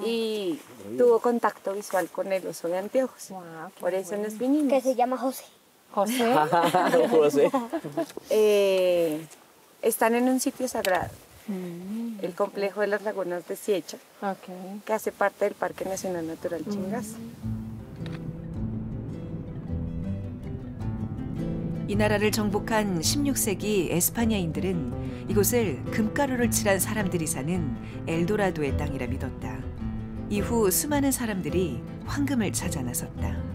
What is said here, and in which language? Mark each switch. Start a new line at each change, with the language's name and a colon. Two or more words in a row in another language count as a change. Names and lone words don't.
Spanish: y tuvo contacto visual con el oso de anteojos. Wow, qué Por eso bueno. nos vinimos. Que se llama José. José. José. Están en un sitio sagrado, el complejo de las lagunas de Siecha, Ok. que hace parte del Parque Nacional Natural Chingaza.
Korean: 이 나라를 정복한 16세기 에스파냐인들은 이곳을 금가루를 칠한 사람들이 사는 엘도라도의 땅이라 믿었다. 이후 수많은 사람들이 황금을 찾아 나섰다.